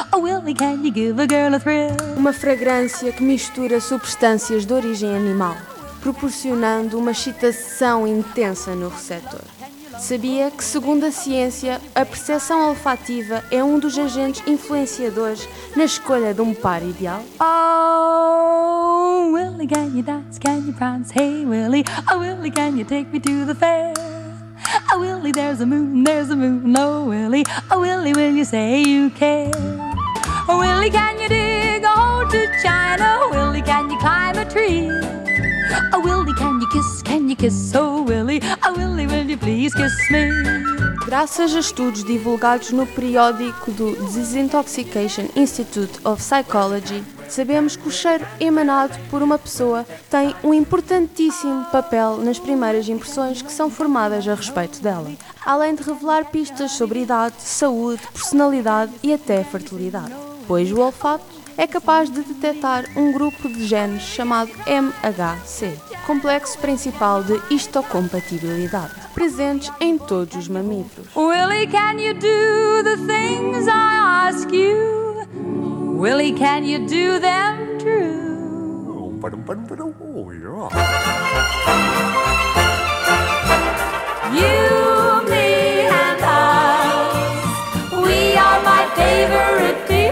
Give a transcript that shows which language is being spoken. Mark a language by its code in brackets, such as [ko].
[en] Willie, can you give a girl a thrill? [pt] Uma fragrância que mistura substâncias de origem animal, proporcionando uma excitação intensa no receptor. Sabia que, segundo a ciência, a percepção olfativa é um dos agentes influenciadores na escolha de um par ideal? [en] Oh, Willie, can you dance, can you prance? Hey, Willie. Oh, Willie, can you take me to the fair? Oh, Willie, there's a moon, oh, Willie. Oh, Willie, will you say you care? Oh, Willie, can you dig a hole to China? Oh, Willie, can you climb a tree? Oh, Willie, can you kiss? Can you kiss? Oh, Willie. Oh, Willie, will you please kiss me? [pt] Graças a estudos divulgados no periódico do Disintoxication Institute of Psychology, sabemos que o cheiro emanado por uma pessoa tem um importantíssimo papel nas primeiras impressões que são formadas a respeito dela, além de revelar pistas sobre idade, saúde, personalidade e até fertilidade. Pois o olfato é capaz de detectar um grupo de genes chamado MHC, complexo principal de histocompatibilidade, presentes em todos os mamíferos. [en] Willie, can you do the things I ask you? Willie, can you do them true? You, me and us, we are my favorite people.